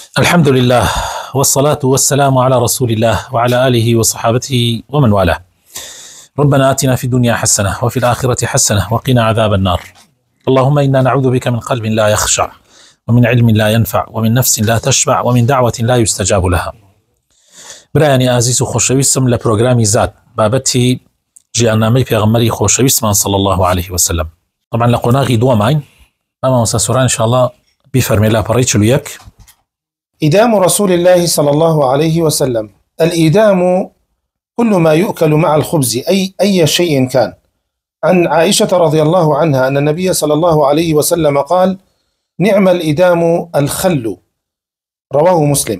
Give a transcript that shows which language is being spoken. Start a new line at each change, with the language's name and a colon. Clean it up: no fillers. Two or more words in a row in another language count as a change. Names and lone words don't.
Arabic: الحمد لله والصلاة والسلام على رسول الله وعلى آله وصحابته ومن والاه. ربنا آتنا في الدنيا حسنة وفي الآخرة حسنة وقنا عذاب النار. اللهم إنا نعوذ بك من قلب لا يخشع ومن علم لا ينفع ومن نفس لا تشبع ومن دعوة لا يستجاب لها.
Central Kurdish: برایانی عزیز و خۆشەویستم لە پرۆگرامی زاد بابەتی ژیاننامەی پێغەمبەری خۆشەویستمان
Arabic: صلی الله عليه وسلم.
Central Kurdish: طبعا لە قۆناغی دووەماین مامۆستا سوران
Arabic: إن شاء الله
Central Kurdish: بفەرمێ لاپەڕەی 41.
Arabic: إدام رسول الله صلى الله عليه وسلم. الإدام كل ما يؤكل مع الخبز أي شيء كان. عن عائشة رضي الله عنها أن النبي صلى الله عليه وسلم قال: نعم الإدام الخل، رواه مسلم.